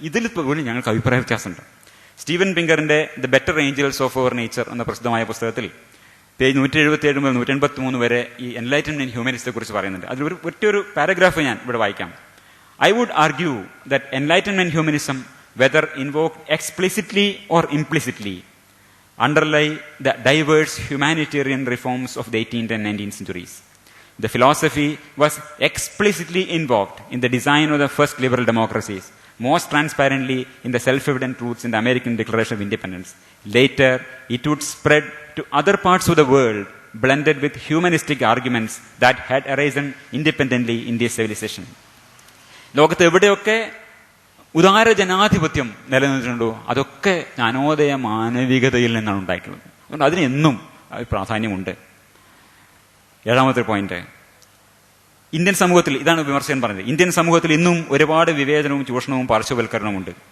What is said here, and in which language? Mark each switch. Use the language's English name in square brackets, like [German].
[Malayalam] ഇതിൽ പോലും ഞങ്ങൾക്ക് അഭിപ്രായ വ്യത്യാസമുണ്ട്. Steven പിങ്കറിന്റെ the better Angeles of our nature എന്ന പ്രസിദ്ധമായ പുസ്തകത്തിൽ പേജ് 177 മുതൽ 183 വരെ ഈ എൻലൈറ്റൻമെന്റ് ഹ്യൂമനിസത്തെ കുറിച്ച് പറയുന്നുണ്ട്. അതിൽ ഒറ്റൊരു പാരഗ്രാഫ് ഞാൻ ഇവിടെ വായിക്കാം. [English] I would argue that enlightenment humanism, whether invoked explicitly or implicitly, underlie the diverse humanitarian reforms of the 18th and 19th centuries. The philosophy was explicitly invoked in the design of the first liberal democracies, most transparently in the self-evident truths in the American Declaration of Independence. Later, it would spread to other parts of the world, blended with humanistic arguments that had arisen independently in this civilization. [Malayalam] ലോകത്ത് എവിടെയൊക്കെ ഉദാര ജനാധിപത്യം നിലനിന്നിട്ടുണ്ടോ അതൊക്കെ ജ്ഞാനോദയ മാനവികതയിൽ നിന്നാണ് ഉണ്ടായിട്ടുള്ളത്. അതുകൊണ്ട് അതിന് എന്നും പ്രാധാന്യമുണ്ട്. 7ാമത്തെ പോയിന്റ്, ഇന്ത്യൻ സമൂഹത്തിൽ, ഇതാണ് വിമർശകൻ പറഞ്ഞത്, ഇന്ത്യൻ സമൂഹത്തിൽ ഇന്നും ഒരുപാട് വിവേചനവും ചൂഷണവും പാർശ്വവൽക്കരണവും ഉണ്ട്.